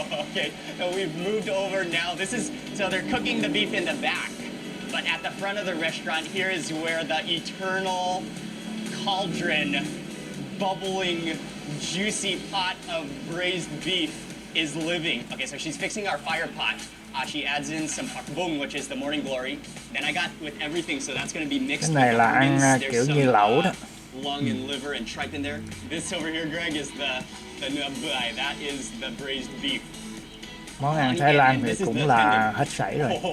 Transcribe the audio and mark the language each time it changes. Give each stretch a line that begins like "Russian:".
English: Okay, so we've moved over now. So they're cooking the beef in the back, but at the front of the restaurant here is where the eternal cauldron, bubbling, juicy pot of braised beef is living. Okay, so she's fixing our fire pot. She adds in some VONG, which is the morning glory. Then I got with everything, so that's going to be mixed.
Vietnamese: Cái này là ăn kiểu như lẩu đó.
English: Lung and liver and tripe in there. This over here, Greg, is the nubai. That is the braised beef.
Vietnamese: Món ăn Thái Lan thì cũng là hết sảy rồi.